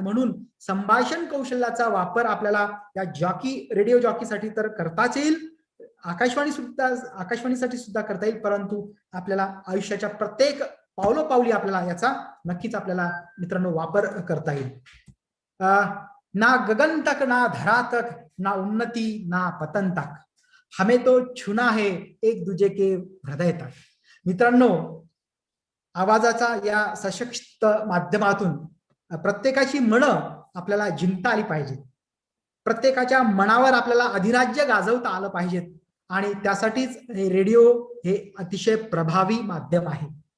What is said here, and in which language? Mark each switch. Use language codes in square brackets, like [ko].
[mr] म्हणून संभाषण कौशल्याचा वापर आपल्याला या रेडिओ जॉकीसाठी तर करताच येईल, आकाशवाणीसाठी सुद्धा करता येईल, परंतु आपल्याला आयुष्याच्या प्रत्येक पावलोपावली आपल्याला याचा नक्कीच आपल्याला मित्रांनो वापर करता येईल. [hi] ना गगन तक ना धरा तक, ना उन्नती ना पतन तक, हमें तो छूना है एक दूजे के हृदय तक. [mr] मित्रांनो, आवाजाचा या सशक्त माध्यमातून प्रत्येकाची मनं आपल्याला जिंकता आली पाहिजेत, प्रत्येकाच्या मनावर आपल्याला अधिराज्य गाजवता आलं पाहिजेत आणि त्यासाठीच हे रेडिओ हे अतिशय प्रभावी माध्यम आहे.